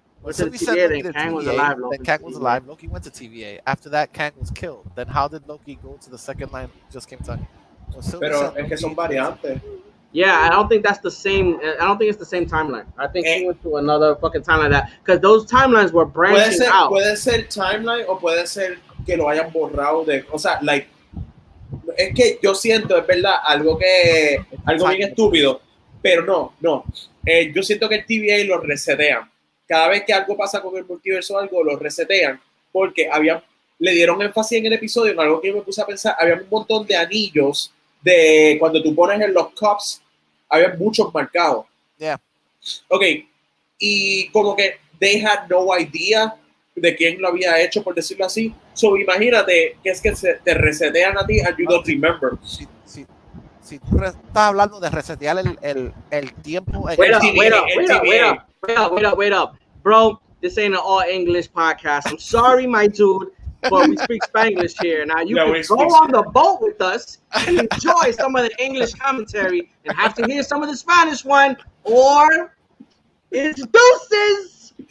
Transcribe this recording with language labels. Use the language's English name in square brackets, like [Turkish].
[English] So we said Loki to TVA, then Kang was alive. Loki went to TVA. After that, Kang was killed. Then how did Loki go to the second line? Just came to. [Spanish] Pero es que son variantes. [English] Yeah, I don't think that's the same. I don't think it's the same timeline. I think he went to another fucking timeline that because those timelines were branching out. [Spanish] Puede ser timeline o puede ser que lo hayan borrado de, o sea, like es que yo siento es verdad algo bien estúpido, pero no. Yo siento que el TVA lo resetean. Cada vez que algo pasa con el multiverso o algo, lo resetean porque le dieron énfasis en el episodio en algo que yo me puse a pensar. Había un montón de anillos de cuando tú pones en los cups, había muchos marcados. [English] Yeah. [Spanish] Ok, y como que [English] they had no idea [Spanish] de quién lo había hecho, por decirlo así. So imagínate que es que te resetean a ti [English] and you don't remember. [Spanish] Si tú estás hablando de resetear el tiempo. [English] Wait up. Bro, this ain't an all English podcast. I'm sorry, my dude, but we speak Spanglish here. Now you can go on the boat with us and enjoy some of the English commentary and have to hear some of the Spanish one, or it's deuces.